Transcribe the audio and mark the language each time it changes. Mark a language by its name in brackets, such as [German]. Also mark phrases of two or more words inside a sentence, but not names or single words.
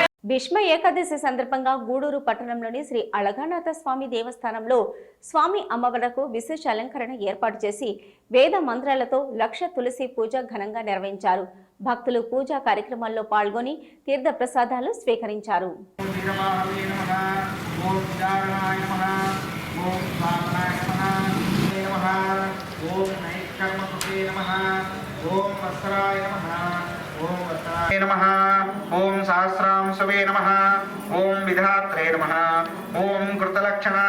[Telugu] భీష్మ ఏకాదశి సందర్భంగా గూడూరు పట్టణంలోని శ్రీ అళగానాథ స్వామి దేవస్థానంలో స్వామి అమ్మవార్లకు విశేష అలంకరణ ఏర్పాటు చేసి వేద మంత్రాలతో లక్ష తులసి పూజ ఘనంగా నిర్వహించారు. భక్తులు పూజా కార్యక్రమాల్లో పాల్గొని తీర్థ ప్రసాదాలు స్వీకరించారు. [Sanskrit] नमः ओम सहस्रांशवे नमः ओम विधात्रे नमः ओम कृतलक्षणाय